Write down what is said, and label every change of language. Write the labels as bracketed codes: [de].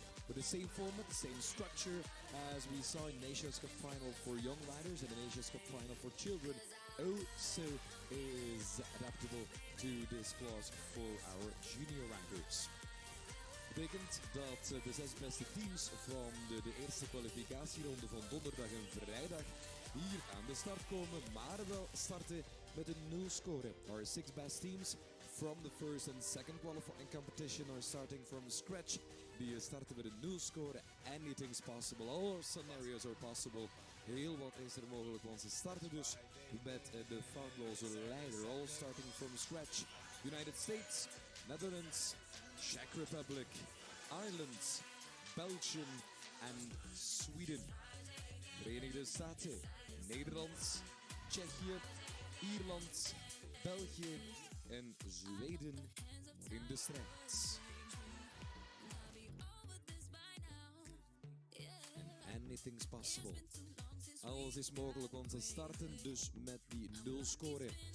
[en] With the same format, the same structure as we saw in Nations Cup final for young riders and the Nations Cup final for children, also is adaptable to this clause for our junior riders. [nl] Betekent dat de 6 beste teams van de eerste kwalificatieronde van donderdag en vrijdag hier aan de start komen, maar wel starten met een 0 score. [en] Our 6 best teams from the first and second qualifying competition are starting from scratch. [nl] Die starten met een 0 score. [en] Anything's possible. All scenarios are possible. [nl] Heel wat is er mogelijk, want ze starten dus met de foutloze leider. [en] All starting from scratch. United States, Netherlands, Czech Republic, Ireland, Belgium en Sweden. [nl] Verenigde Staten, Nederland, Tsjechië, Ierland, België en Zweden in de strijd. En [en] anything's possible. [nl] Alles is mogelijk, want ze starten dus met die 0 score.